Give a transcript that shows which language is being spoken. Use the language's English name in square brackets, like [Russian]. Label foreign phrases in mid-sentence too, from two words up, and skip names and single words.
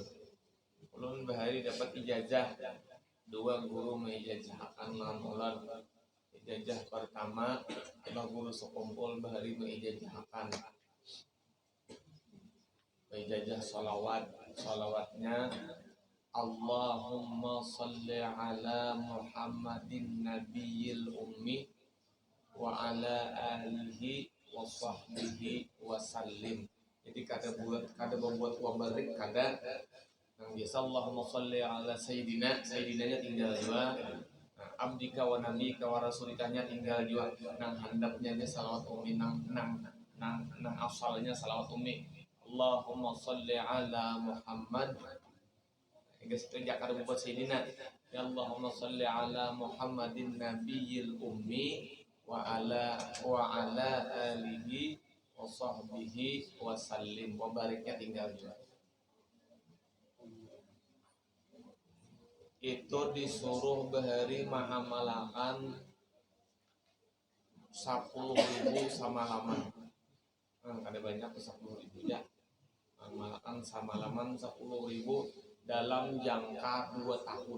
[Banjar] Ulun bahari dapat ijazah. Dua guru mengijazahkan lamulan. Ijazah pertama adalah guru sekumpul bahari mengijazahkan. Ijazah salawatnya [Arabic] اللهم صل على محمد النبي الأمي وعلى آله وصحبه وسلم. [Banjar] Jadi kada membuat [Arabic] وبارك [Banjar] kada yang biasa [Arabic] اللهم صل على سيدنا [Banjar] tinggal dua. [Arabic] Nah، عبدك ونبيك ورسولك [Banjar] tinggal dua. Nang handapnya salawat ummi nang asalnya salawat ummi. [Arabic] اللهم صل على محمد. [Banjar] Guys, kerja kada buat sayyidina. [Arabic] يا اللهم صل على محمد النبي الأمي وعلى آله وصحبه وسلم. وبارك [Banjar] tinggal dua. Itu disuruh bahari mengamalkan 10.000 samalaman. Ada banyak 10.000 ya. Mengamalkan samalaman 10.000 dalam jangka 2 tahun.